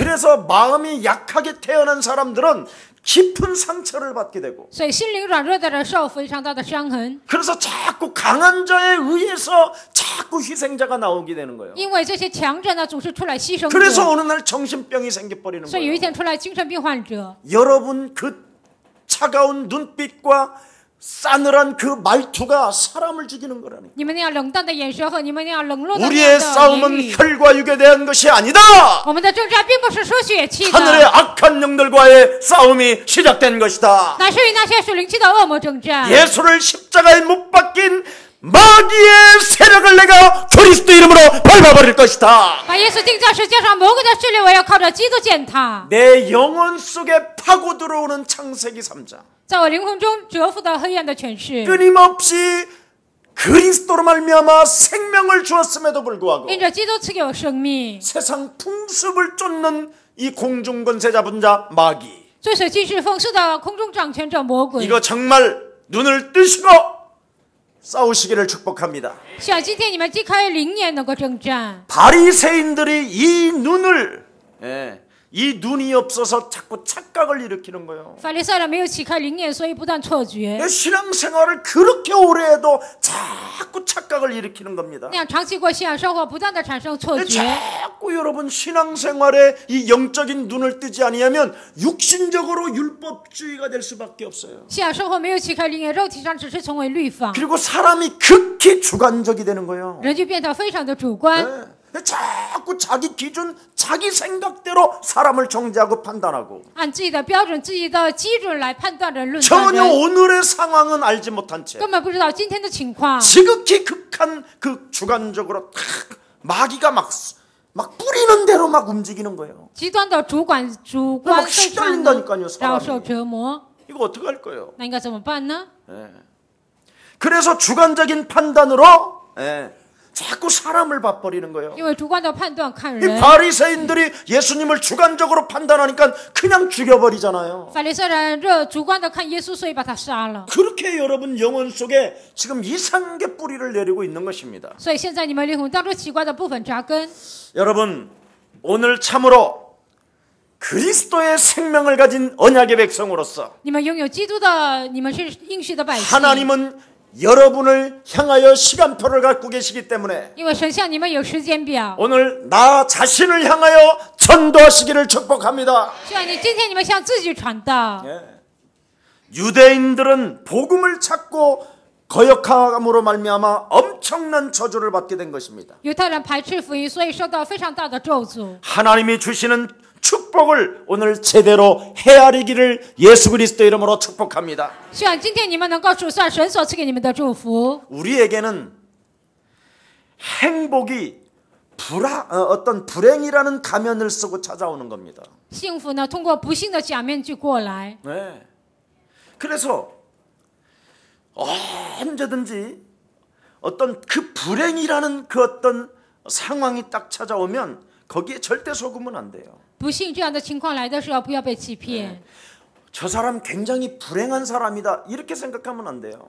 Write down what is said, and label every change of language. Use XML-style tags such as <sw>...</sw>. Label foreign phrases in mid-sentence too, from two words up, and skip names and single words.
<ko>그래서 마음이 약하게 태어난 사람들은 깊은 상처를 받게 되고,</ko> <zh>所以心灵软弱的人受非常大的伤痕，</zh> <ko>그래서 자꾸 강한 자에 의해서 자꾸 희생자가 나오게 되는 거예요.</ko> <zh>因为这些强者呢总是出来牺牲</zh> <ko>그래서</ko> <zh>者，</zh> <ko>어느 날 정신병이 생겨버리는</ko> <zh>所以有一</zh> <ko>거예요.</ko> <zh>天出来精神病患者。</zh> <ko>여러분 그 차가운 눈빛과 싸늘한 그 말투가 사람을 죽이는 거라니.</ko> <zh>你们那样冷淡的眼神和你们那样冷落的那</zh> <ko>우리의</ko> <zh>样的言</zh> <ko>싸움은</ko> <zh>语，</zh> <ko>혈과 육에 대한 것이 아니다.</ko> <zh>我们的征战并不是说血气</zh> <ko>하늘의</ko> <zh>的，</zh> <ko>악한 영들과의 싸움이 시작된 것이다.</ko> <zh>乃是与那些属灵气的恶魔征战。</zh> <ko>예수를 십자가에 못 박힌 마귀의 세력을 내가 그리스도 이름으로 밟아버릴 것이다.</ko> <zh>把耶稣钉在十字架上，魔鬼的势力我要靠着基督践踏。</zh> <ko>내 영혼 속에 파고 들어오는 창세기 3장.</ko> <zh>在我灵魂中折服的黑暗的权势，</zh> <ko>끊임없이 그리스도로 말미암아 생명을 주었음에도 불구하고</ko> <zh>因着基督赐给我生命，</zh> <ko>세상 풍습을 쫓는 이 공중권세 잡은 자 마귀.</ko> <zh>追随今世风势的空中掌权者魔鬼。</zh> <ko>이거 정말 눈을 뜨시고 싸우시기를 축복합니다.</ko> <zh>希望今天你们既开灵眼能够征战。</zh> <ko>바리새인들이 이 눈을 이 눈이 없어서 자꾸 착각을 일으키는 거예요.</ko> <zh>法利赛人没有启开灵眼，所以不断错觉，</zh> <ko>신앙생활을 그렇게 오래 해도 자꾸 착각을 일으키는 겁니다.</ko> <zh>那样长期过信仰生活，不断的产生错觉。</zh> <ko>자꾸 여러분 신앙생활에 이 영적인 눈을 뜨지 아니하면 육신적으로 율법주의가 될 수밖에 없어요.</ko> <zh>信仰生活没有启开灵眼，肉体上只是成为律法，</zh> <ko>그리고 사람이 극히 주관적이 되는 거예요.</ko> <zh>人就变得非常的主观，</zh> <ko>자꾸 자기 기준, 자기 생각대로 사람을 정죄하고 판단하고</ko> <zh>按自己的标准、自己的基准来判断人、论断</zh> <ko>전혀</ko> <zh>人，</zh> <ko>오늘의 상황은 알지 못한 채</ko> <zh>根本不知道今天的情况。</zh> <ko>지극히 극한 그 주관적으로 탁 마귀가 막 뿌리는 대로 막 움직이는 거예요.</ko> <zh>极端的主观</zh> <ko>막</ko> <zh>非常</zh> <ko>시달린다니까요,</ko> <zh>的遭受</zh> <ko>사람이.</ko> <zh>折磨，</zh> <ko>이거 어떻게 할 거예요?</ko> <zh>那应该怎么办呢？</zh> <ko>그래서 주관적인 판단으로 자꾸 사람을 봐버리는 거예요.</ko> <zh>因为主观的判断看</zh> <ko>이</ko> <zh>人，</zh> <ko>바리새인들이 예수님을 주관적으로 판단하니까 그냥 죽여버리잖아요.</ko> <zh>法利赛人这主观的看耶稣，所以把他杀了。</zh> <ko>그렇게 여러분 영혼 속에 지금 이상하게 뿌리를 내리고 있는 것입니다.</ko> <zh>所以现在你们灵魂当中奇怪的部分扎根。</zh> <ko>여러분 오늘 참으로 그리스도의 생명을 가진 언약의 백성으로서</ko> <zh>你们拥有基督的，你们是应许的百姓。</zh> <ko>하나님은 여러분을 향하여 시간표를 갖고 계시기 때문에</ko> <zh>因为神向你们有时间表，</zh> <ko>오늘 나 자신을 향하여 전도하시기를 축복합니다.</ko> <zh>希望今天你们向自己传道。</zh> <ko>유대인들은 복음을 찾고 거역함으로 말미암아 엄청난 저주를 받게 된 것입니다.</ko> <zh>犹太人排斥福音，所以受到非常大的咒诅。</zh> <ko>하나님이 주시는 축복을 오늘 제대로 헤아리기를 예수 그리스도 이름으로 축복합니다.</ko> <zh>希望今天你们能够数算神所赐给你们的祝福。</zh> <ko>우리에게는 행복이 어떤 불행이라는 가면을 쓰고 찾아오는 겁니다.</ko> <zh>幸福呢，通过不幸的假面具过来。</zh> <ko>네. 그래서 언제든지 어떤 그 불행이라는 그 어떤 상황이 딱 찾아오면 거기에 절대 속으면 안 돼요.</ko> <zh>不幸这样的情况来的时候，不要被欺骗。</zh> <ko>저 사람 굉장히 불행한 사람이다 이렇게 생각하면 안 돼요.</ko>